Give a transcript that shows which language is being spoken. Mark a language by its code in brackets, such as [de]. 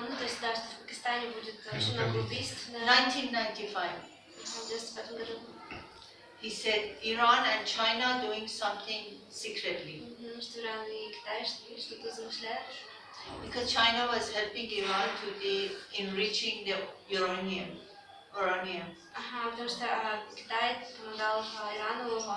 [ru] Ну, то есть, да, что в Пакистане будет очень много убийств. [en] 1995, [ru] В 1995 году. [en] he said Iran and China doing something secretly. [ru] Что Иран и Китай что-то замышляют. [en] Because China was helping Iran to be enriching the uranium. [ru] Ага, потому что Китай помогал Ирану